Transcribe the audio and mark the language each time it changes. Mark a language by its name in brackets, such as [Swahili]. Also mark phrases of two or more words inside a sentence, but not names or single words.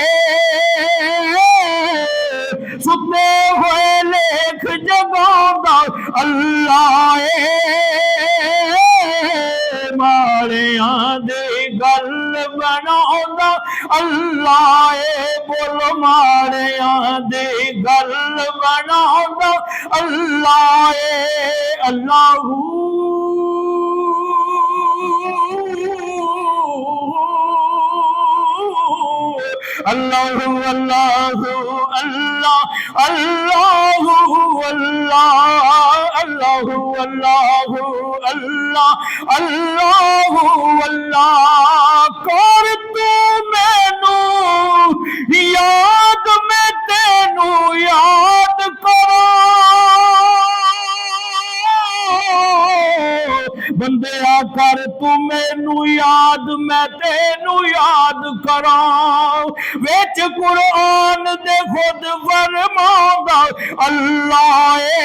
[Punjabi] ستے ہوئے لیکھ جگاندا اللہ ماڑیاں دی گل بناندا اللہ بولو ماڑیاں دی گل بناندا اللہ اللہو [Arabic] اللهُ اللهُ الله اللهُ الله اللهُ اللهُ الله اللهُ الله [Punjabi] کر توں مینوں یاد میں تینوں یاد کراں بندیا کر توں مینوں یاد میں تینوں یاد کراں وچ قرآن دے خود فرماندا اللہ